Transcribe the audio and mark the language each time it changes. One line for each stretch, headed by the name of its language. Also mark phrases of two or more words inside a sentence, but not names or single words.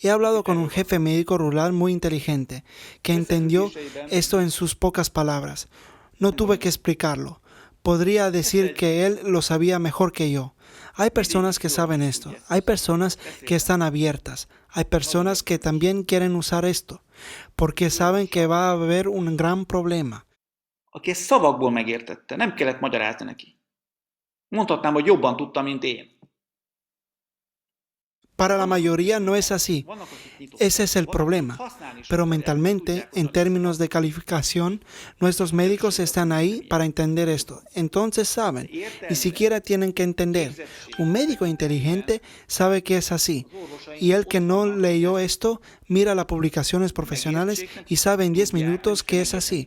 Spanish: He hablado con un jefe médico rural muy inteligente, que entendió esto en sus pocas palabras. No tuve que explicarlo. Podría decir que él lo sabía mejor que yo. Hay personas que saben esto. Hay personas que están abiertas. Hay personas que también quieren usar esto, porque saben que va a haber un gran problema.
Hungarian: Aki ezt szavakból megértette, nem kellett magyarázni neki. Mondhatnám, hogy jobban tudta, mint én.
Spanish: Para la mayoría no es así. Ese es el problema. Pero mentalmente, en términos de calificación, nuestros médicos están ahí para entender esto. Entonces saben, ni siquiera tienen que entender. Un médico inteligente sabe que es así. Y el que no leyó esto, mira las publicaciones profesionales y sabe en 10 minutos que es así.